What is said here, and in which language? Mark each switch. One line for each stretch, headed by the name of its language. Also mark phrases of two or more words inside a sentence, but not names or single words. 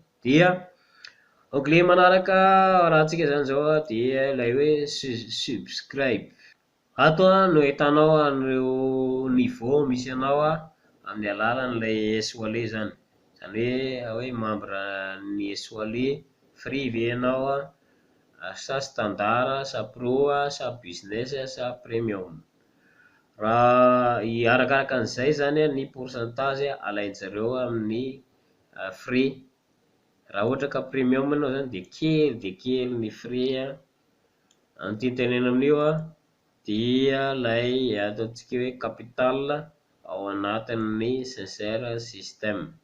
Malagasy: Dia onglet manaraka arahantsika zany zao dia ilay hoe subscribe, ato no ahitanao an'ireo niveau misy anao amin'ny alalan'ilay S-Wallet zany, zany hoe membre ny S-Wallet free ve ianao sa standard sa pro sa business sa premium, raha arakaraka an'izay zany ny pourcentage alain-jareo amin'ny frais, raha ohatra ka premium ianao zany dia kely ny frais ny tiantenenana amin'io dia ilay ataontsika hoe capital ao anatin'ny sincere système.